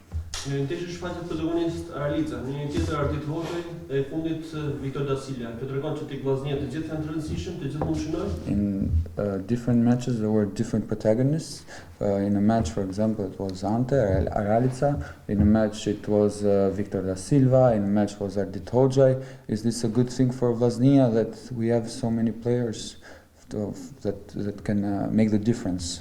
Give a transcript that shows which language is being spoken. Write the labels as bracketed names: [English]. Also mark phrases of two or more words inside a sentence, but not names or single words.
[Albanian] Në ndeshje shfaqet protagonist Aralica, në një tjetër Ardit Hoxhaj dhe e fundit Viktor da Silva. Kjo tregon që tek Vllaznia të gjithë janë të rëndësishëm, të gjithë mund shënojnë. [English] In different matches there were different protagonists. In a match, for example, it was Ante Aralica. In a match it was Viktor da Silva. In a match it was Ardit Hoxhaj. Is this a good thing for Vllaznia that we have so many players that can make the difference?